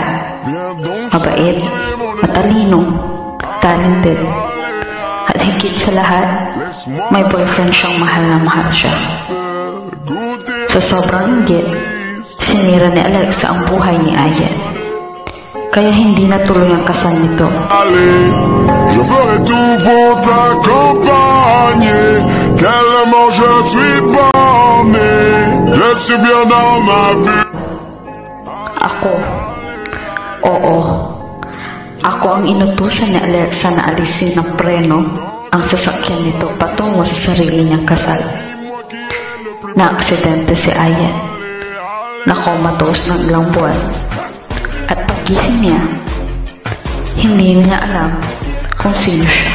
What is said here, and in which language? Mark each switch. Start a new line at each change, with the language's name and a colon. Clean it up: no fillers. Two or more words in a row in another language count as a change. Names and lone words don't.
Filipino: Mabait, matalino, talented, at higit sa lahat, may boyfriend siyang mahal na mahal siya. Sa sobrang higit, sinira ni Alexa ang buhay ni Ayen. Kaya hindi natuloy ang kasal nito.
French: Je ferai tout pour t'accompagner. Quel amour je suis borné. Je suis bien dans ma vie.
Filipino: Ako ang inutusan ni Alexa na alisin ng preno ang sasakyan nito patungo sa sarili niyang kasal. Na-aksidente si Ayen. Nakomatose ng ilang buwan. At paggising niya, hindi niya alam kung sino siya.